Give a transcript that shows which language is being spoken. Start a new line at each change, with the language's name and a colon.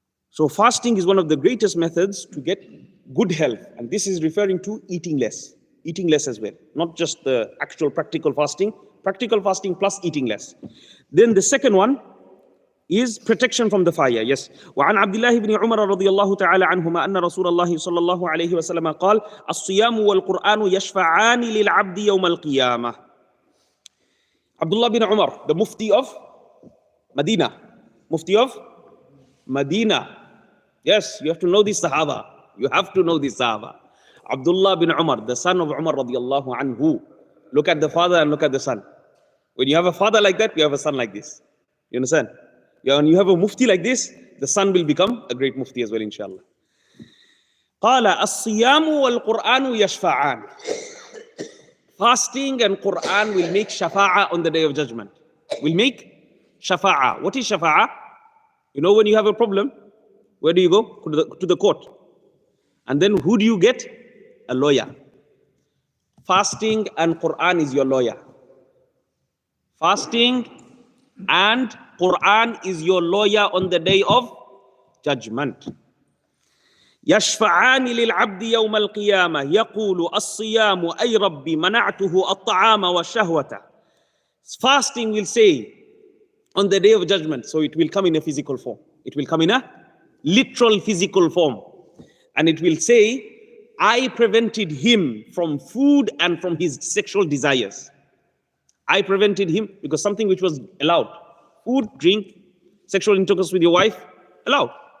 English: So fasting is one of the greatest methods to get good health. And this is referring to eating less. Eating less as well. Not just the actual practical fasting plus eating less. Then the second one is protection from the fire. Yes.
Arabic: وعن عبد الله بن عمر رضي الله تعالى عنهما أن رسول الله صلى الله عليه وسلم قال الصيام والقرآن يشفعان للعبد يوم القيامة.
English: Abdullah bin Umar, the Mufti of Medina. Mufti of Medina. Yes, you have to know this Sahaba. You have to know this Sahaba. Abdullah bin Umar, the son of Umar radiallahu anhu. Look at the father and look at the son. When you have a father like that, you have a son like this. You understand? When you have a mufti like this, the son will become a great mufti as well, inshallah.
Arabic: قال الصيام والقرآن يشفعان.
English: Fasting and Quran will make shafa'a on the day of judgment. Will make shafa'a. What is shafa'a? You know, when you have a problem, where do you go? To the court. And then who do you get? A lawyer. Fasting and Quran is your lawyer. Fasting and Quran is your lawyer on the day of judgment.
Arabic: يشفعان للعبد يوم القيامة يقول الصيام أي ربي منعته الطعام والشهوة.
English: Fasting will say on the day of judgment, so it will come in a physical form. It will come in a literal physical form. And it will say, I prevented him from food and from his sexual desires. I prevented him because something which was allowed. Food, drink, sexual intercourse with your wife, allowed.